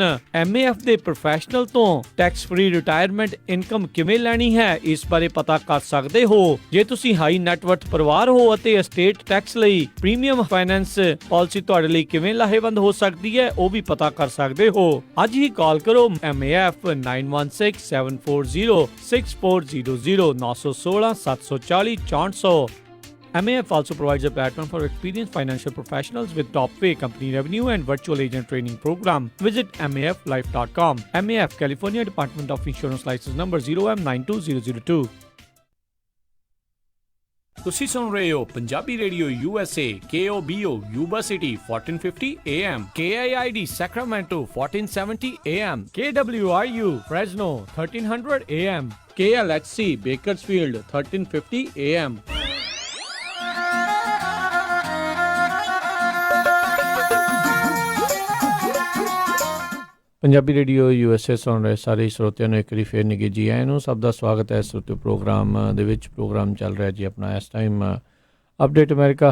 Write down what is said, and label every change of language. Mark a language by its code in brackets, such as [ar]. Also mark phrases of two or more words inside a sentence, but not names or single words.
[pa] MAF ਦੇ ਪ੍ਰੋਫੈਸ਼ਨਲ ਤੋਂ [en] tax free retirement income [pa] ਕਿਵੇਂ ਲੈਣੀ ਹੈ ਇਸ ਬਾਰੇ ਪਤਾ ਕਰ ਸਕਦੇ ਹੋ। ਜੇ ਤੁਸੀਂ [en] high net worth [pa] ਪਰਿਵਾਰ ਹੋ ਅਤੇ [en] estate tax [pa] ਲਈ [en] premium finance policy [pa] ਤੁਹਾਡੇ ਲਈ ਕਿਵੇਂ ਲਾਹੇਵੰਦ ਹੋ ਸਕਦੀ ਹੈ ਉਹ ਵੀ ਪਤਾ ਕਰ ਸਕਦੇ ਹੋ। ਅੱਜ ਹੀ ਕਾਲ ਕਰੋ MAF 9167406400 916 740 6400। [en] MAF also provides a platform for experienced financial professionals with top-pay company revenue and virtual agent training program. Visit maflife.com. MAF, California Department of Insurance License number 0M92002. [pa] ਤੁਸੀਂ ਸੁਣ ਰਹੇ ਹੋ ਪੰਜਾਬੀ ਰੇਡੀਓ USA KOBO Yuba City 1450 AM KIID Sacramento 1470 AM KWRU, Fresno 1300 AM KLHC, Bakersfield 1350 AM ਪੰਜਾਬੀ ਰੇਡੀਓ USA ਸੁਣ ਰਹੇ ਸਾਰੇ ਸਰੋਤਿਆਂ ਨੂੰ ਇੱਕ ਵਾਰੀ ਫੇਰ ਨਿੱਘੇ ਜੀ ਆਇਆਂ ਨੂੰ। ਸਭ ਦਾ ਸਵਾਗਤ ਹੈ ਸਰੋਤਿਓ ਪ੍ਰੋਗਰਾਮ ਦੇ ਵਿੱਚ। ਪ੍ਰੋਗਰਾਮ ਚੱਲ ਰਿਹਾ ਜੀ ਆਪਣਾ ਇਸ ਟਾਈਮ ਅਪਡੇਟ ਅਮਰੀਕਾ।